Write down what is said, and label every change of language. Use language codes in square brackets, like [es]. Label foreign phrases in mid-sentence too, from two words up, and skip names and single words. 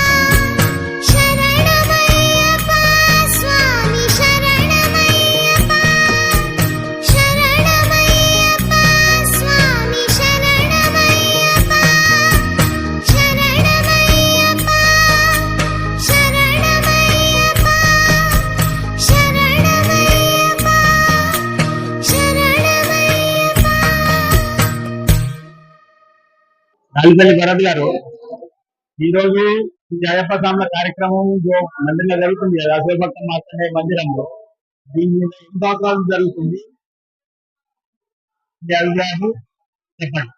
[sa] शरणमय्यप्पा स्वामी शरणमय्यप्पा शरणमय्यप्पा स्वामी शरणमय्यप्पा शरणमय्यप्पा शरणमय्यप्पा शरणमय्यप्पा शरणमय्यप्पा [te] నాలుపల్లి భరత్ గారు ఈ రోజు ఈ అయ్యప్ప స్వాముల కార్యక్రమం మందిరంలో జరుగుతుంది కదా శివభక్త మార్కండేయ మందిరంలో దీని మీద ఎన్ని సంవత్సరాలు జరుగుతుంది ఈ అభిప్రాయాలు చెప్పండి.